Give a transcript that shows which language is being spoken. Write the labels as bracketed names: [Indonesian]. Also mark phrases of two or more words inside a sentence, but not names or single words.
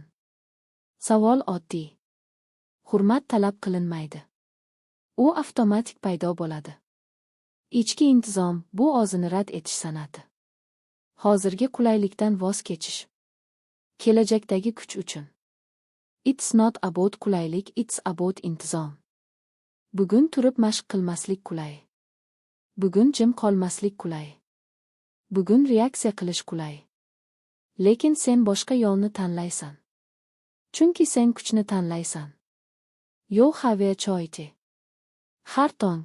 [Uzbek] Savol oddiy. Hurmat talab qilinmaydi. U avtomatik paydo bo'ladi. Ichki intizom bu o'zini rad etish san'ati. Hozirgi qulaylikdan voz kechish. Kelajakdagi kuch uchun. [English] It's not about qulaylik, it's about intizom. [Uzbek] Bugun turib mashq qilmaslik qulay. Bugun jim qolmaslik qulay. Bugun reaksiya qilish qulay. Lekin sen boshqa yo'lni tanlaysan. Chunki sen kuchni tanlaysan. [English] Yo have choyti. [Uzbek] Har tong.